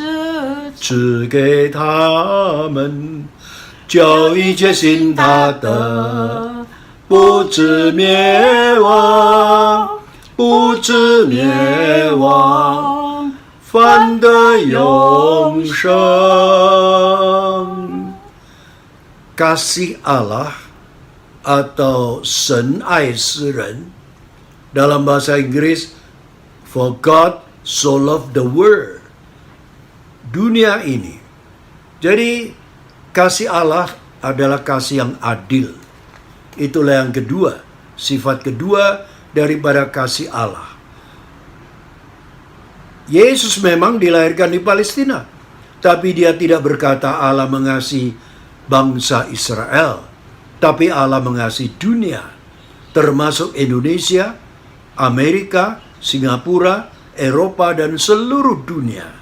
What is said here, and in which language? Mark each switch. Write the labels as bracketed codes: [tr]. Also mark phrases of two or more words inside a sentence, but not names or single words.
[zh] 赐给他们，叫一切信他的不至灭亡，不至灭亡，反得永生。 [id] Kasih Allah atau [zh] 神爱世人 [id] dalam bahasa Inggris, [en] for God so loved the world, [id] dunia ini. Jadi kasih Allah adalah kasih yang adil. Itulah yang kedua, sifat kedua daripada kasih Allah. Yesus memang dilahirkan di Palestina, tapi dia tidak berkata Allah mengasihi bangsa Israel, tapi Allah mengasihi dunia, termasuk Indonesia, Amerika, Singapura, Eropa, dan seluruh dunia.